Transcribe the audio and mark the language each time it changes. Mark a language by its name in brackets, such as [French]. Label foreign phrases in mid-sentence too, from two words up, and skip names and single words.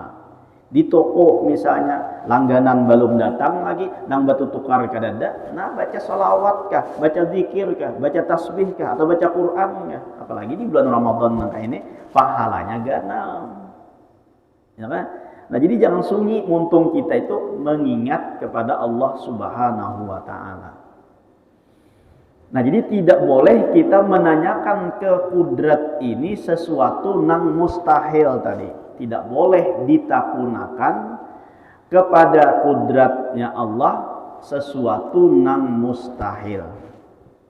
[Banjar] Di toko misalnya langganan belum datang lagi, nang batu tukar kadada, nah baca sholawat kah, baca zikir kah, baca tasbih kah, atau baca Quran kah? [Indonesian] Apalagi di bulan Ramadan kayak ini pahalanya ganal. Ya kan? Nah, jadi jangan sunyi, muntung kita itu mengingat kepada Allah [Arabic] Subhanahu wa Ta'ala. [Indonesian] Nah, jadi tidak boleh kita menanyakan ke kudrat ini sesuatu nang mustahil tadi. Tidak boleh ditakunakan kepada kudratnya Allah sesuatu nang mustahil.